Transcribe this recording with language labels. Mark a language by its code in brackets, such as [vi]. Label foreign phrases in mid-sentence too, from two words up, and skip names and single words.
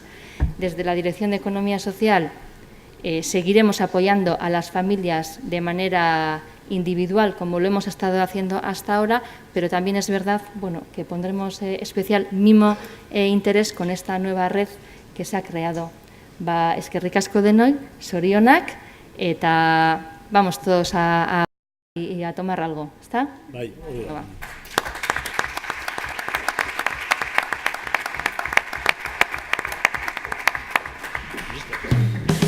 [es] Desde la Dirección de Economía Social seguiremos apoyando a las familias de manera individual, como lo hemos estado haciendo hasta ahora, pero también es verdad, bueno, que pondremos especial mimo e interés con esta nueva red que se ha creado. [eu] Eskerrik asko denoi, zorionak, eta [es] vamos todos a tomar algo, ¿está? [eu] Bai, hori da. [es] Va.